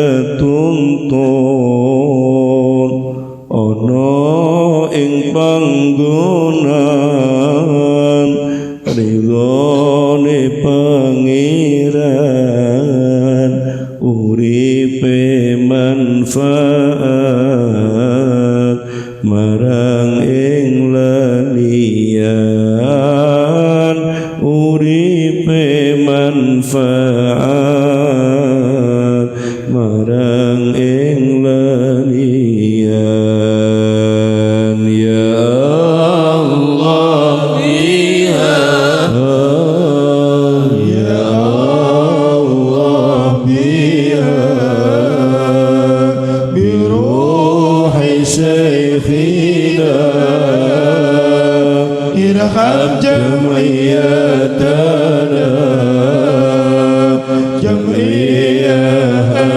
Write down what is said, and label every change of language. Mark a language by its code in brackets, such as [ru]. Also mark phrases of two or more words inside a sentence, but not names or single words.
[jv] ketuntun ana ing panggonan ridhone pangeran uripe manfaat marang ing lalian uripe manfaat marang ing lalian [ar] يا الله يا الله بروح شيخنا ارحم جمعيتنا جمعية